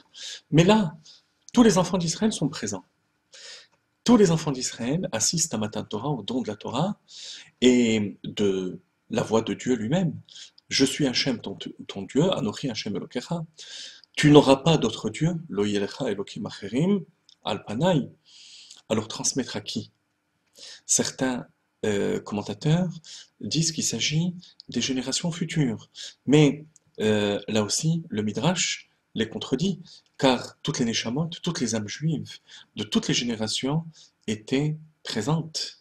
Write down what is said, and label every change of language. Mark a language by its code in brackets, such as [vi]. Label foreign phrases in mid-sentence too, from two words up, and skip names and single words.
[fr] Mais là, tous les enfants d'Israël sont présents. Tous les enfants d'Israël assistent à [he] מתן תורה, [fr] au don de la Torah, et de la voix de Dieu lui-même. Je suis Hachem, ton Dieu, [he] אנוכי השם אלוקיך. [fr] Tu n'auras pas d'autre Dieu, [he] לא יהיה לך אלוקים אחרים על פני. [fr] Alors transmettre à qui? Certains commentateurs disent qu'il s'agit des générations futures. Mais là aussi, le Midrash les contredit, car toutes les Neshamot, toutes les âmes juives de toutes les générations étaient présentes.